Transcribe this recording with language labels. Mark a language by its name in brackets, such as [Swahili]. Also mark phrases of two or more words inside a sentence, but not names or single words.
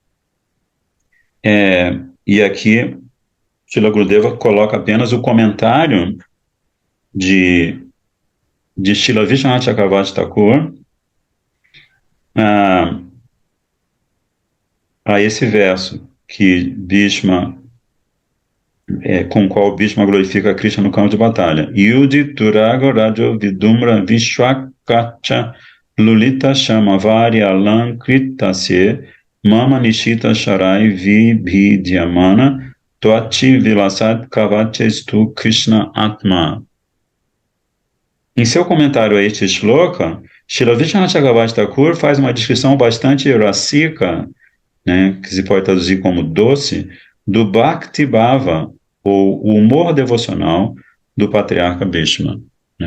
[Portuguese] E aqui, Srila Gurudeva coloca apenas o comentário de Srila Vishwanath Chakravarti Thakur a esse verso que Bhishma, com o qual Bhishma glorifica Krishna no campo de batalha. [Sanskrit] युधि तुरग रजो विधूम्र विष्वक्कच लुलित श्रमवारि अलङ्कृतास्ये मम निशित शरैर् विभिद्यमान त्वचि विलसत् कवचेऽस्तु कृष्ण आत्मा. [Portuguese] Em seu comentário a este shloka, Srila Vishwanath Chakravarti Thakur faz uma descrição bastante rasika, né, que se pode traduzir como doce, do [Sanskrit] भक्ति भाव, [Portuguese] ou o humor devocional do patriarca Bhishma. Né?